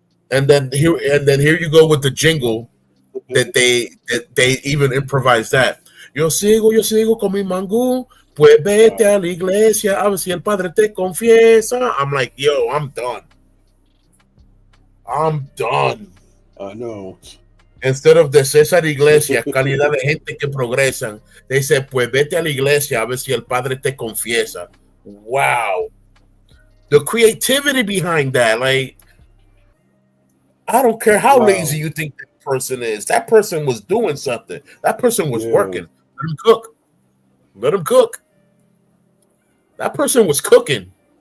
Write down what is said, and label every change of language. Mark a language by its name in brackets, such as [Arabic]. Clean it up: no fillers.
[English] And then here you go with the jingle that they even improvised that. [Spanish] Yo sigo con mi mangú. Pues vete a la iglesia a ver si el padre te confiesa. [English] I'm like, yo, I'm done. I know. Instead of [Spanish] de César Iglesia, calidad de gente que progresan, [English] they said, [Spanish] pues vete a la iglesia a ver si el padre te confiesa. [English] Wow. The creativity behind that, like, I don't care how lazy you think that person is. That person was doing something. That person was working. Let him cook. Let him cook. That person was cooking.